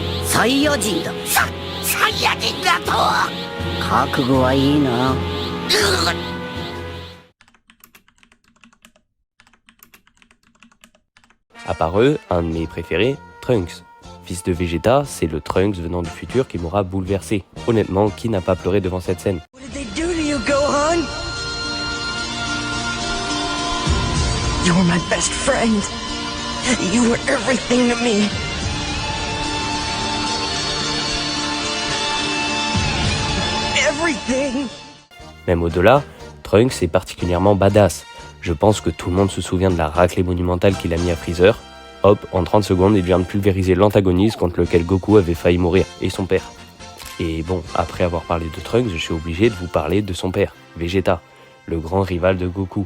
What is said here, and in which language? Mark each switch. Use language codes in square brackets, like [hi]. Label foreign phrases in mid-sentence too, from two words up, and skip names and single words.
[ja] サイヤ人だ。サイヤ人だと。覚悟はいいな。 [fr] À part eux, un de mes préférés, Trunks. Fils de Vegeta, c'est le Trunks venant du futur qui m'aura bouleversé. Honnêtement, qui n'a pas pleuré devant cette scène? [en] What did they do to you, Gohan? You were my best friend. You were everything to me. Everything. [fr] Même au-delà, Trunks est particulièrement badass. Je pense que tout le monde se souvient de la raclée monumentale qu'il a mis à Freezer. Hop, en 30 secondes, il vient de pulvériser l'antagoniste contre lequel Goku avait failli mourir, et son père. Et bon, après avoir parlé de Trunks, je suis obligé de vous parler de son père, Vegeta, le grand rival de Goku.